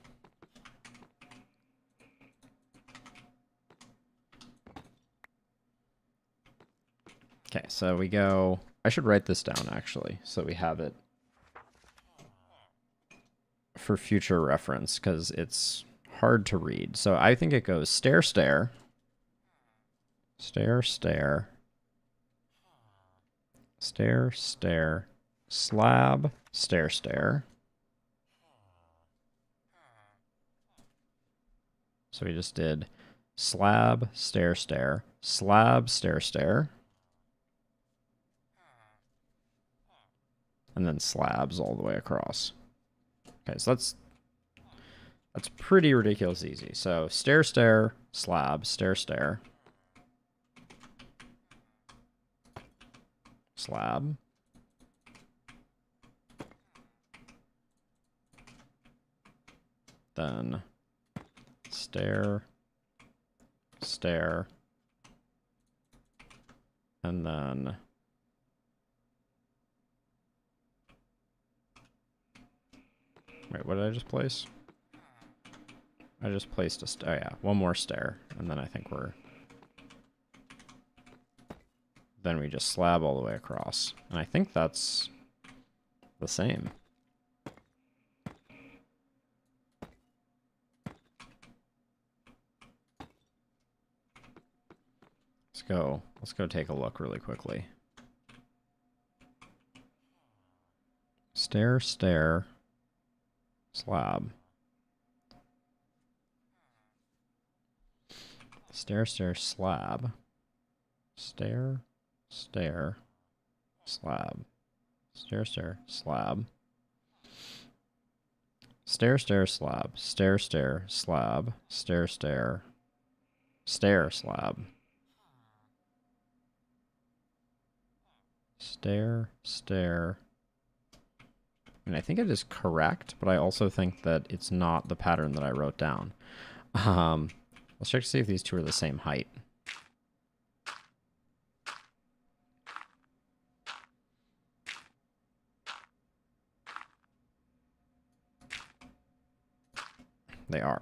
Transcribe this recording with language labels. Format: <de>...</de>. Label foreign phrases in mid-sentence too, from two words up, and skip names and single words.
<en>Okay, so we go... I should write this down, actually, so we have it for future reference, because it's hard to read. So I think it goes stair, stair, stair, stair, stair, stair, slab, stair, stair. So we just did slab, stair, stair, slab, stair, stair, and then slabs all the way across. Okay, so that's pretty ridiculous easy. So stair, stair, slab, stair, stair, slab, then stair, stair, and then wait, what did I just place? I just placed a stair. Oh yeah, one more stair, and then I think we're then we just slab all the way across. And I think that's the same. Let's go take a look really quickly. Stair, stair, slab. Stair, stair, slab. Stair, stair, slab. Stair, stair, slab. Stair, stair, slab. Stair, stair, slab. Stair, stair, stair, slab. Stair, stair. And I think it is correct, but I also think that it's not the pattern that I wrote down. Let's check to see if these two are the same height. They are.</en>